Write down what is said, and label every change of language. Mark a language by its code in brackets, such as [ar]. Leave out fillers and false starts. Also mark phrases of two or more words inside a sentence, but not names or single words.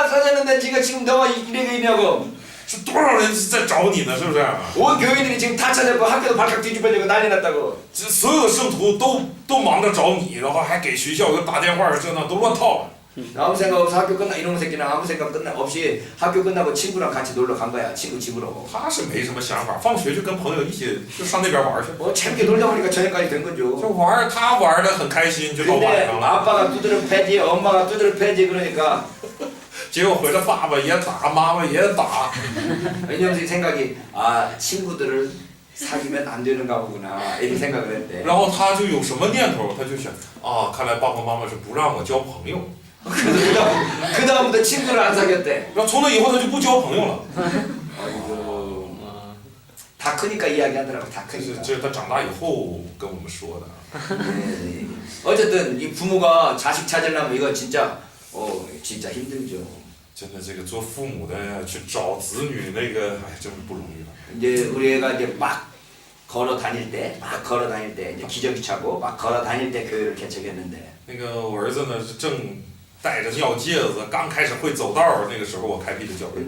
[ko] 찾았는데 네가 지금 너가 이래가 있냐고. [zh] 是多少人在找你呢？是不是？ [ko] 온 교회들이 지금 다 찾았고 학교도 발칵 뒤집어지고 난리 났다고. [zh] 这所有的圣徒都忙着找你，然后还给学校又打电话，这那都乱套了。 [ko] 아무 생각 없어 학교 끝나 이놈의 새끼는 아무 생각 없이 학교 끝나고 친구랑 같이 놀러 간 거야. 친구 집으로. [zh] 他是没什么想法，放学就跟朋友一起就上那边玩去， [ko] 뭐 재밌게 놀다 보니까 저녁까지 된 [zh] 就 [ko] 거죠. [zh] 玩，他玩的很开心，就到 [ko] 근데 [zh] 晚上了。 [ko] 아빠가 두드려 패지 엄마가 두드려 패지 그러니까 [zh] 结果回来，爸爸也打，妈妈也打。 [ko] 왜냐면 생각이 아 친구들을 사귀면 안 되는가 보구나 이렇게 생각을 했대. [zh] 然后他就有什么念头？他就想啊，看来爸爸妈妈是不让我交朋友。 [ko] 그래서 그다음부터 친구를 안 사귀었대. [zh] 然后从那以后他就不交朋友了。 [ko] 아이고 다 크니까 이야기하더라고. 다 [zh] 这是 [ko] 크니까. [zh] 这是他长大以后跟我们说的。 [ko] 네. 어쨌든 이 부모가 자식 찾으려면 이거 진짜 진짜 힘들죠. [zh] 真的，这个做父母的去找子女那个，哎，真是不容易了。 [ko] 이제 우리 애가 이제 막 걸어 다닐 때 이제 기저귀 차고 막 걸어 다닐 때 교회를 개척했는데. [zh] 那个我儿子呢是正带着尿介子，刚开始会走道儿，那个时候我开辟的教会。